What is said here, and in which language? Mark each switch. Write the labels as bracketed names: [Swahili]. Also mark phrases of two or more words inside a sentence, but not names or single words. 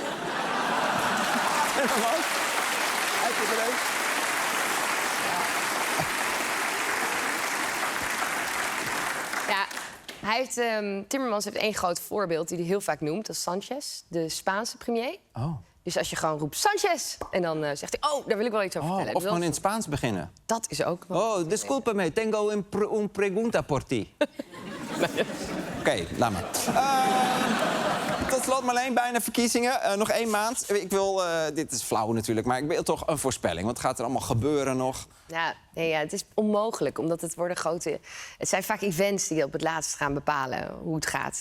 [Dutch] Ja, hij heeft, Timmermans heeft één groot voorbeeld die hij heel vaak noemt. Dat is Sanchez, de Spaanse premier. Oh. Dus als je gewoon roept Sanchez en dan zegt hij... daar wil ik wel iets over vertellen. Of gewoon in het Spaans beginnen. Dat is ook wel... [Spanish] Disculpame, tengo un pregunta por ti. [Dutch] Oké, laat maar. Tot slot, Marleen, bijna verkiezingen. Nog 1 maand. Ik wil, dit is flauw natuurlijk, maar ik wil toch een voorspelling. Wat gaat er allemaal gebeuren nog? Ja, het is onmogelijk, omdat het worden grote... Het zijn vaak events die op het laatst gaan bepalen hoe het gaat.